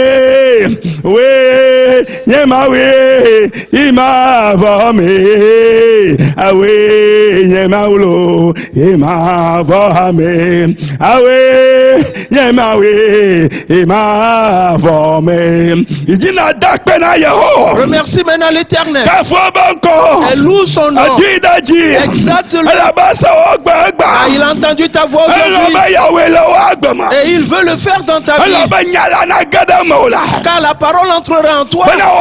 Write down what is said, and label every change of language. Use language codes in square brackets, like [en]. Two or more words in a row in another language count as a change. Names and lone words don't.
[fr] we yemawe ima vome awe yemaulo ima vome awe Yemawe ima vome. Remercie maintenant l'Éternel. Et loue son nom. Exalte-le. Il a entendu ta voix aujourd'hui. Et il veut le faire dans ta vie. Car la parole entrera en toi.